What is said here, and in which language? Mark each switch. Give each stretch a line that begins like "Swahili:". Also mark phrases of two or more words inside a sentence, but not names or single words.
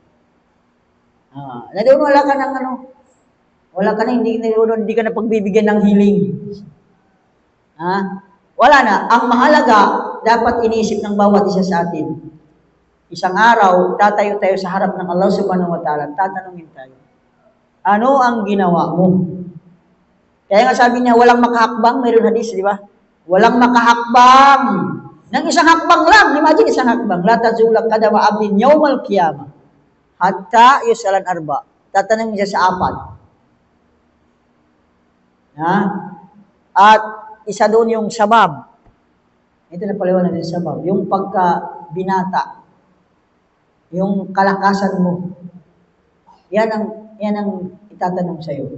Filipino: Na doon wala ka ng wala ka na, hindi ka na pagbibigyan ng hiling. Wala na. Ang mahalaga, dapat iniisip ng bawat isa sa atin. Isang araw, tatayo tayo sa harap ng
Arabic: الله سبحانه وتعالى,
Filipino: tatanungin tayo, ano ang ginawa mo? Kaya nga sabi niya, walang makahakbang, mayroon hadis, di ba? Walang makahakbang. Nang isang hakbang lang, imagine isang hakbang,
Arabic: لا تزول قدما عبد يوم القيامة. حتى يسأل عن أربع.
Filipino: Tatanungin siya sa 4. At isa doon yung sabab. Ito na paliwanag ng sabab. Yung pagka-binata. Yung kalakasan mo. Yan ang itatanong sa'yo.